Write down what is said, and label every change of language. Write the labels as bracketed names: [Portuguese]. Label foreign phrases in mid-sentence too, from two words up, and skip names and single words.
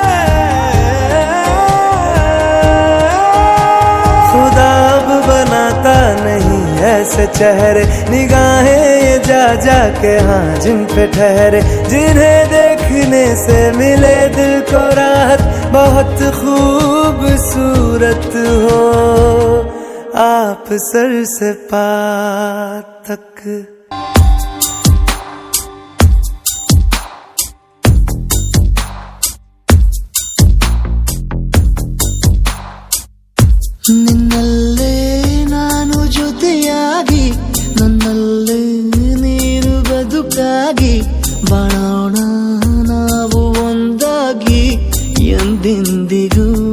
[Hindi] खुदा अब बनाता नहीं ऐसे चेहरे, निगाहें ये जा जा के हाँ जिन पे ठहरे। जिन्हें देखने से मिले दिल को राहत, बहुत खूबसूरत हो आप सर से पाँव तक। [Kannada] ನಿನ್ನಲ್ಲೇ ನಾನು ಜೊತೆಯಾಗಿ, ನನ್ನಲ್ಲೇ ನೀನು ಬದುಕಾಗಿ, ಬಾಳೋಣ ನಾವು ಒಂದಾಗಿ ಎಂದೆಂದಿಗೂ.